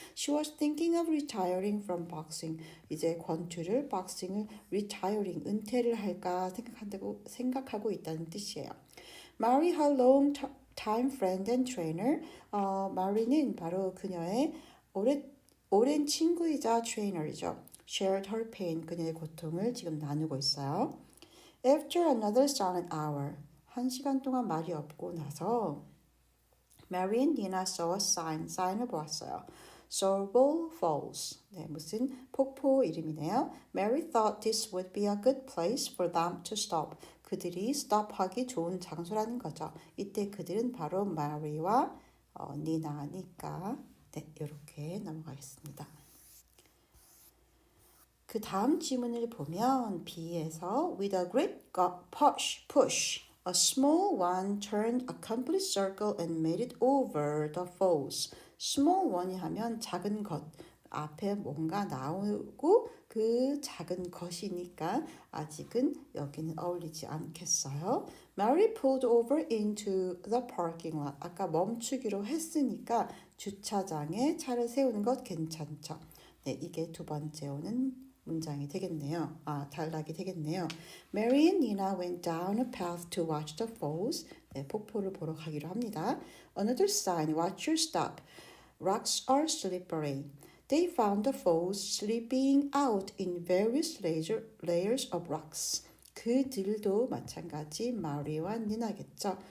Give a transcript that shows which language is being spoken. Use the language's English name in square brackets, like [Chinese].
[English] She was thinking of retiring from boxing. [Korean] 이제 권투를, 박싱을 retiring, 은퇴를 할까 생각하고 있다는 뜻이에요. [English] Mary, her long-time friend and trainer. [Korean] 마리는 바로 그녀의 오랜 친구이자 트레이너이죠. [English] Shared her pain. [Korean] 그녀의 고통을 지금 나누고 있어요. [English] After another silent hour. [Korean] 1시간 동안 말이 없고 나서 [English] Mary and Nina saw a sign. [Korean] 사인을 보았어요. Sorbo Falls. 네, 무슨 폭포 이름이네요. [English] Mary thought this would be a good place for them to stop. [Korean] 그들이 stop하기 좋은 장소라는 거죠. 이때 그들은 바로 Mary와 니나니까 네, 이렇게 넘어가겠습니다. 그 다음 지문을 보면 B에서 [English] with a great push a small one turned a complete circle and made it over the falls. [Korean] small one이 하면 작은 것. 앞에 뭔가 나오고 그 작은 것이니까 아직은 여기는 어울리지 않겠어요. [English] Mary pulled over into the parking lot. [Korean] 아까 멈추기로 했으니까 주차장에 차를 세우는 것 괜찮죠. 네, 이게 두 번째 오는 문장이 되겠네요. 단락이 되겠네요. [English] Mary and Nina went down a path to watch the falls. [Korean] 네, 폭포를 보러 가기로 합니다. [English] Another sign, watch your step. Rocks are slippery. They found the falls slipping out in various layers of rocks. [Korean] 그들도 마찬가지 마리와 니나겠죠.